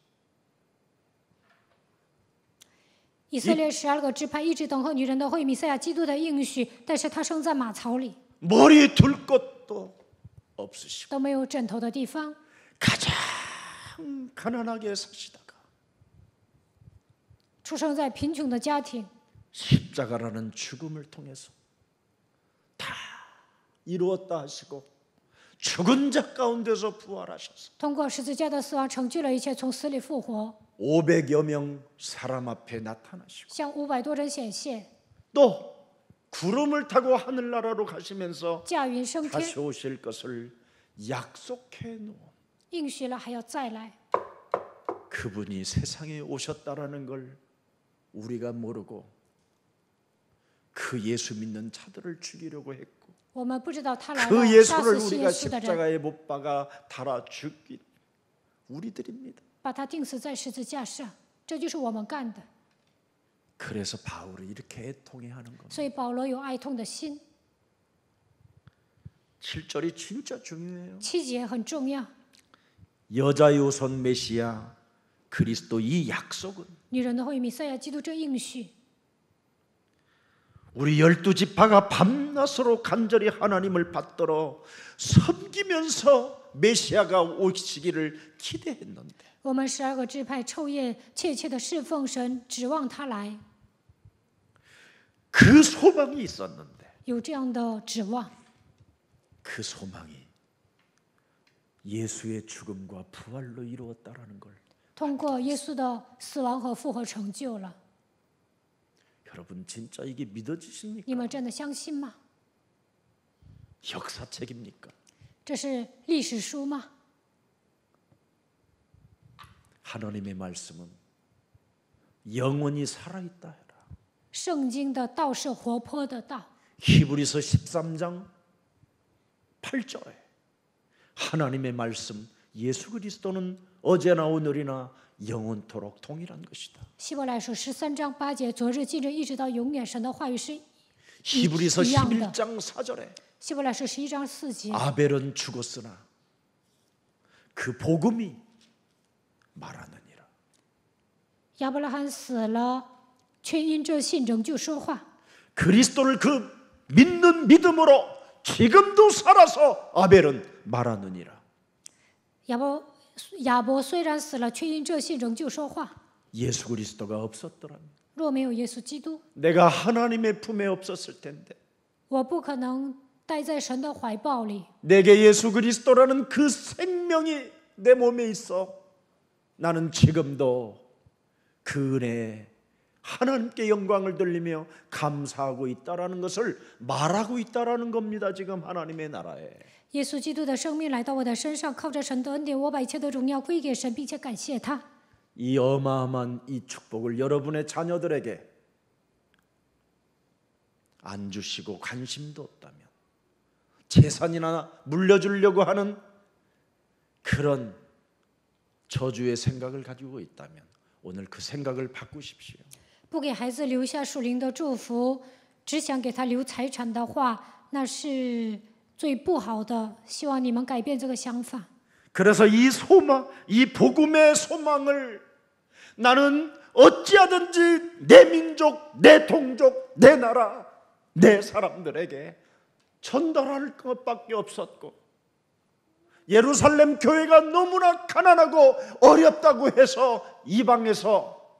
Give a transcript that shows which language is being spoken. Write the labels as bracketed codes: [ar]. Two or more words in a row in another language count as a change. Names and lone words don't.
[zh] 以色列12个支派一直等候女人的会弥赛亚基督的应许，但是他生在马槽里， [ko] 머리 둘 곳도 없으시고 [zh] 都没有枕头的地方。 [ko] 가장 가난하게 사시다가 [zh] 出生在贫穷的家庭， [ko] 십자가라는 죽음을 통해서 다 이루었다 하시고 죽은 자 가운데서 부활하셔서 [zh] 通过十字架的死亡成就了一切，从死里复活， [ko] 500여 명 사람 앞에 나타나시고 [zh] 向500多人显现， [ko] 또 구름을 타고 하늘나라로 가시면서 [zh] 驾云升天， [ko] 다시 오실 것을 약속해 놓은 [zh] 应许了还要再来。 [ko] 그분이 세상에 오셨다라는 걸 우리가 모르고 그 예수 믿는 자들을 죽이려고 했고 [zh] 我们不知道他来 [ko] 그 [zh] 了，杀 [ko] 예수를 [zh] 死信耶 [ko] 우리가 [zh] 稣的人， [ko] 십자가에 못 박아 달아 죽인 우리들입니다. [zh] 把他钉死在十字架上，这就是我们干的。 [ko] 그래서 바울이 이렇게 애통해하는 겁니다. [zh] 所以保罗有哀痛的心。 [ko] 7절이 진짜 중요해요. [zh] 7 节很重要， [ko] 여자의 우선 메시아 그리스도 이 약속은 [zh] 女人的会弥赛亚基督这应许， [ko] 우리 12지파가 밤낮으로 간절히 하나님을 받들어 섬기면서 메시아가 오시기를 기대했는데 [zh] 我们12个支派昼夜切切的侍奉神，指望他来， [ko] 그 소망이 있었는데 [zh] 有这样的指望。 [ko] 그 소망이 예수의 죽음과 부활로 이루었다라는 걸 [zh] 通过耶稣的死亡和复活成就了。 [ko] 여러분 진짜 이게 믿어지십니까? [zh] 你们真的相信吗？ [ko] 역사책입니까? [zh] 这是历史书吗？ [ko] 하나님의 말씀은 영원히 살아있다 해라. [zh] 圣经的道是活泼的道。 [ko] 히브리서 13장 8절에 하나님의 말씀 예수 그리스도는 어제나 오늘이나 영원토록 동일한 것이다. [zh] 希伯来书13章8节，昨日、今日，一直到永远，神的话语是 [ko] 히브리서 [zh] 一样的。 [ko] 11장 4절에 [zh] 希伯来书11章4节， [ko] 아벨은 죽었으나 그 복음이 말하느니라. [zh] 亚伯拉罕死了，却因这信仍旧说话。 [ko] 그리스도를 그 믿는 믿음으로 지금도 살아서 아벨은 말하느니라. [zh] 亚伯虽然死了，却因这信仍旧说话。 [ko] 예수 그리스도가 없었더라면 [zh] 若没有耶稣基督， [ko] 내가 하나님의 품에 없었을 텐데 [zh] 我不可能待在神的怀抱里。 [ko] 내게 예수 그리스도라는 그 생명이 내 몸에 있어 나는 지금도 그 은혜에 하나님께 영광을 돌리며 감사하고 있다라는 것을 말하고 있다라는 겁니다. 지금 하나님의 나라에. [zh] 耶稣基督的生命来到我的身上，靠着神的恩典，我把一切的荣耀归给神，并且感谢他。 [ko] 이 어마어마한 이 축복을 여러분의 자녀들에게 안 주시고 관심도 없다면, 재산이나 물려주려고 하는 그런 저주의 생각을 가지고 있다면 오늘 그 생각을 바꾸십시오. [zh] 不给孩子留下属灵的祝福，只想给他留财产的话，那是最不好的。希望你们改变这个想法。 [ko] 그래서 이 소망, 이 복음의 소망을 나는 어찌하든지 내 민족, 내 동족, 내 나라, 내 사람들에게 전달할 것밖에 없었고, 예루살렘 교회가 너무나 가난하고 어렵다고 해서 이방에서